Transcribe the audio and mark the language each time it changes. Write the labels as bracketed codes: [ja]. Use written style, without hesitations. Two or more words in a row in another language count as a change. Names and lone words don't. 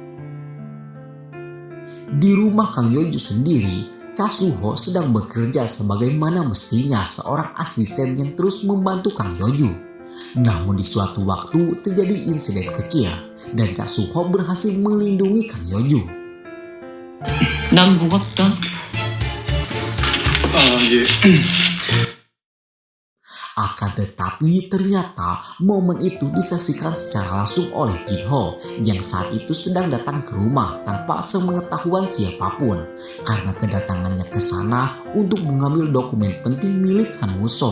[id] Di rumah Kang Yeoju sendiri, Cha Soo-ho sedang bekerja sebagaimana mestinya seorang asisten yang terus membantu Kang Yeoju. Namun di suatu waktu terjadi insiden kecil dan Cha Soo-ho berhasil melindungi Kang Yeoju. [ko] 난 무겁다. 예. [id] Akan tetapi ternyata momen itu disaksikan secara langsung oleh Jin Ho yang saat itu sedang datang ke rumah tanpa sepengetahuan siapapun karena kedatangannya ke sana untuk mengambil dokumen penting milik Han Woo-sung.